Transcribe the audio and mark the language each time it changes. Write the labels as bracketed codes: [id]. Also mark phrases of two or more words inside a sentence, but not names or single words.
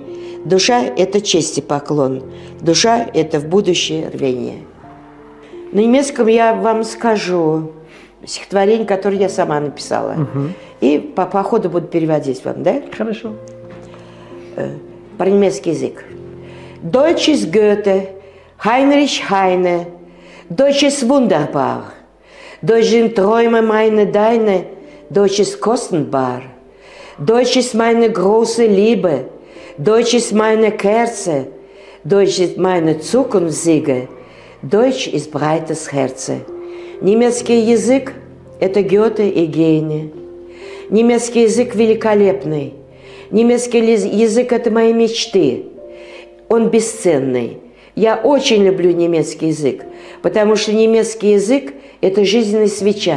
[ru] Душа – это честь и поклон. Душа – это в будущее рвение. На немецком я вам скажу стихотворение, которое я сама написала. И по ходу буду переводить вам, да? Хорошо. Про немецкий язык. [de] Deutsch ist Goethe, Heinrich Heine. Deutsch ist wunderbar. Deutsch sind Träume meine, deine. Deutsch ist kostbar. Deutsch ist meine große Liebe. Deutsch ist meine Kerze. Deutsch ist meine Zukunftssiege. Deutsch ist breites Herz. [ru] Немецкий язык – это Гёте и Гейне. Немецкий язык великолепный. Немецкий язык – это мои мечты. Он бесценный. Я очень люблю немецкий язык, потому что немецкий язык – это жизненная свеча.